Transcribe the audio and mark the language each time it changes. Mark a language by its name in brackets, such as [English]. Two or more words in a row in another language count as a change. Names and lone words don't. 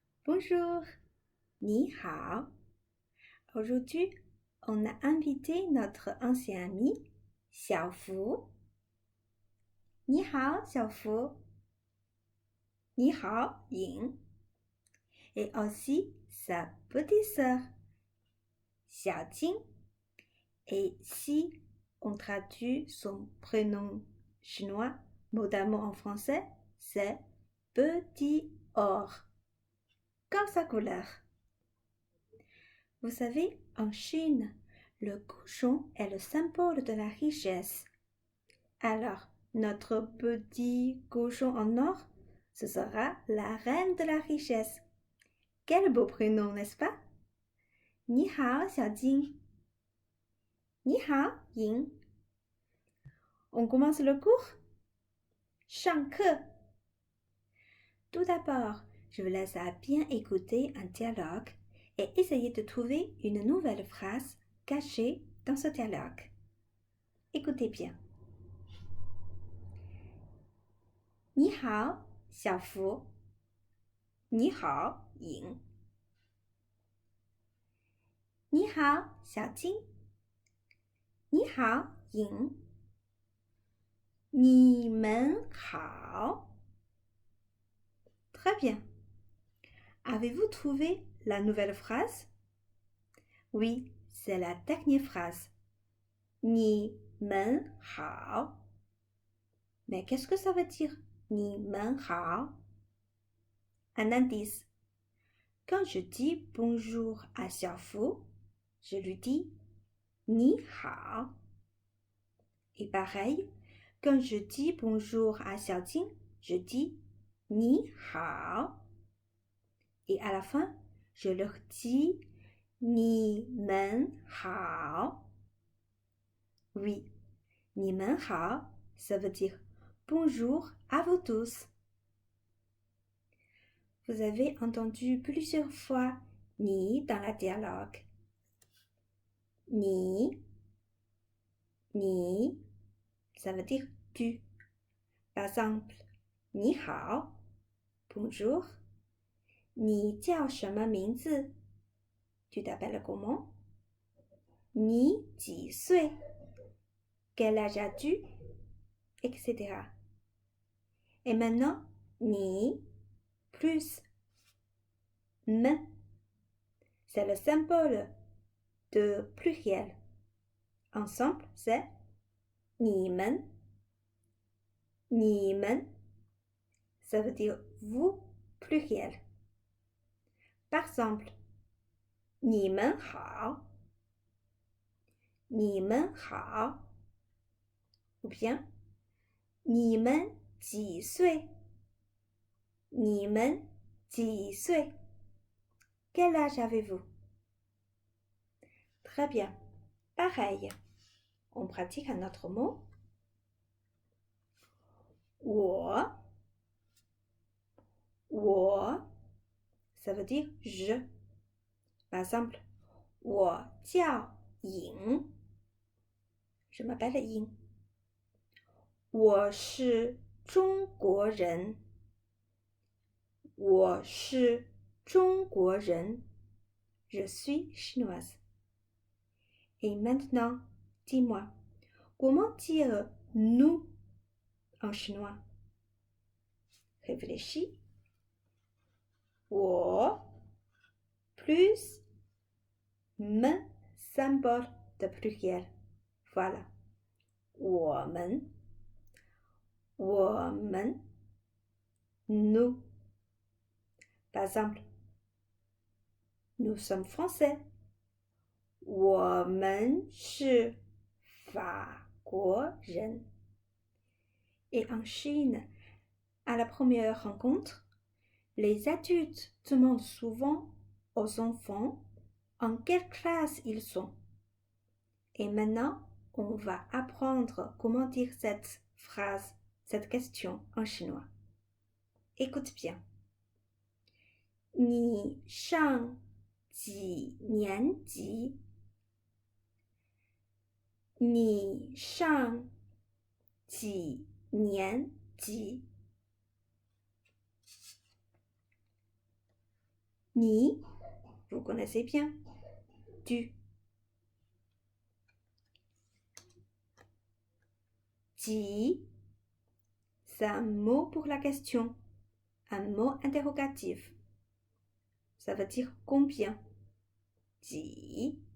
[Chinese] Bonjour, 你好. [French] Aujourd'hui, on a invité notre ancien ami, Xiaofu. [Chinese] 你好, Xiaofu. 你好, Ying. [French] Et aussi sa petite sœur, Xiaojing. Et si on traduit son prénom chinois, modérément en français, c'est Petit Or, comme sa couleur. Vous savez, en Chine, le cochon est le symbole de la richesse. Alors, notre petit cochon en or, ce sera la reine de la richesse. Quel beau prénom, n'est-ce pas? [Chinese] 你好, Xiaojing. 你好, Ying. [French] On commence le cours? [Chinese] 上课. [French] Tout d'abord, je vous laisse à bien écouter un dialogue et essayer de trouver une nouvelle phrase cachée dans ce dialogue. Écoutez bien. [Chinese] 你好，小福。你好，颖。你好，小金。你好，颖。你们好。 [French] Très bien. Avez-vous trouvé la nouvelle phrase? Oui, c'est la dernière phrase. [Chinese] 你们好. [French] Mais qu'est-ce que ça veut dire? [Chinese] 你们好. [French] Un indice. Quand je dis bonjour à Xiaofu, je lui dis [Chinese] 你好. [French] Et pareil, quand je dis bonjour à Xiaojing, je dis [Chinese] 你好. [French] Et à la fin, je leur dis [Chinese] 你们好. Oui, 你们好, [French] ça veut dire bonjour à vous tous. Vous avez entendu plusieurs fois ni dans la dialogue. Ni, ça veut dire tu. Par exemple, [Chinese] 你好, bonjour. 你叫什么名字? [French] Tu t'appelles comment? [Chinese] 你几岁? [French] Quel âge as-tu? Etc. Et maintenant, ni plus m. C'est le symbole de pluriel. Ensemble, c'est 你们. [Chinese] 你们. [French] Ça veut dire vous, pluriel. Par exemple, [Chinese] 你们好. 你们好. [French] Ou bien, [Chinese] 你们几岁? 你们几岁? [French] Quel âge avez-vous? Très bien. Pareil. On pratique un autre mot. 我. Ça veut dire je. Par exemple, [Chinese] 我叫颖. [French] Je m'appelle Ying. [Chinese] 我是中国人. 我是中国人. [French] Je suis chinoise. Et maintenant, dis-moi, comment dire nous en chinois? Réfléchis. 我 plus m symbole de pluriel. Voilà. 我们 nous. Par exemple, nous sommes français. [Chinese] 我们是法国人. [French] Et en Chine, à la première rencontre, les adultes demandent souvent aux enfants en quelle classe ils sont. Et maintenant, on va apprendre comment dire cette phrase, cette question en chinois. Écoute bien. [Chinese] 你上几年级? 你上几年级? [French] Ni, vous connaissez bien. Tu. Ji, c'est un mot pour la question, un mot interrogatif. Ça veut dire combien. Ji.